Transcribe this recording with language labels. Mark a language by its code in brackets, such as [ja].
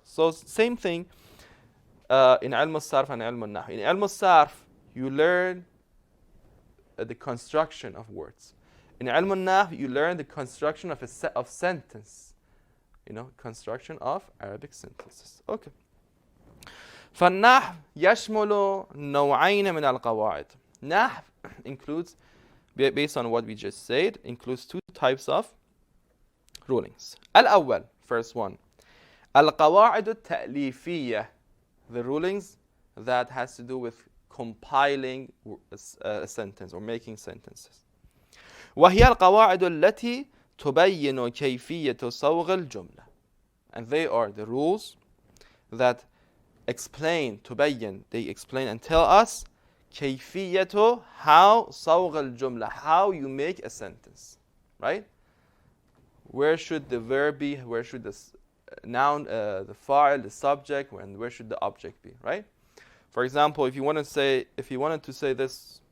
[en] So same thing in Ilm al-Sarf and Ilm al-Nahw. In Ilm al-Sarf, you learn the construction of words. In Ilm al-Nahw, you learn the construction of of sentence. Construction of Arabic sentences. Okay. [ar] فالنحو يشمل نوعين من القواعد. [en] Nahw includes, based on what we just said, includes two types of rulings. [ar] الأول, [en] first one, [ar] القواعد التأليفية, [en] the rulings that has to do with compiling a sentence or making sentences. [ar] وهي القواعد التي تبين كيفية صوغ الجملة. [en] And they are the rules that explain, تبين, they explain and tell us كيفية, how [ar] صوغ الجملة, [en] how you make a sentence, right? Where should the verb be? Where should the noun, the file, the subject, and where should the object be, right? For example, if you wanted to say this